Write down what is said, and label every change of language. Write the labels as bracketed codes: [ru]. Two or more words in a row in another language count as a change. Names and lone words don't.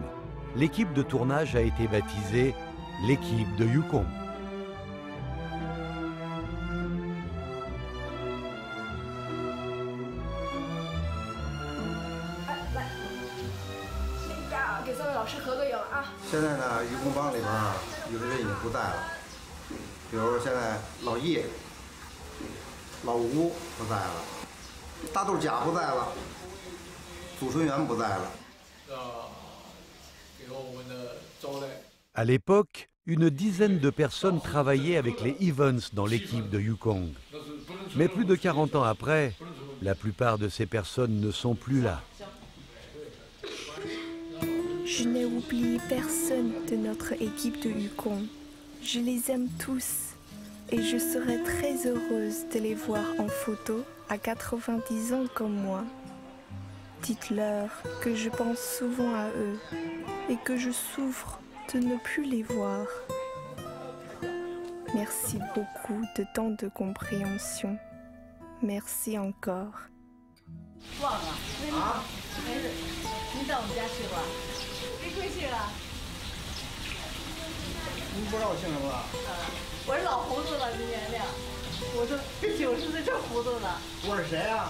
[fr] L'équipe de tournage a été baptisée l'équipe de Yukong. [zh] Maintenant, Yukong 帮里边有的人已经不在了，比如现在老叶、老吴不在了，大豆甲不在了，祖春元不在了。给我们的招待。 [fr] À l'époque, une dizaine de personnes travaillaient avec les Evans dans l'équipe de Yukong. Mais plus de 40 ans après, la plupart de ces personnes ne sont plus là. Je n'ai oublié personne de notre équipe de Yukong. Je les aime tous et je serais très heureuse de les voir en photo à 90 ans comme moi. Dites-leur que je pense souvent à eux et que je souffre de ne plus les voir. Merci beaucoup de tant de compréhension. Merci encore. [zh] 忘了啊？没事，您到我们家去吧。没贵姓啊？您不知道我姓什么了？我是老糊涂了，您原谅。我都90岁这糊涂了。我是谁啊？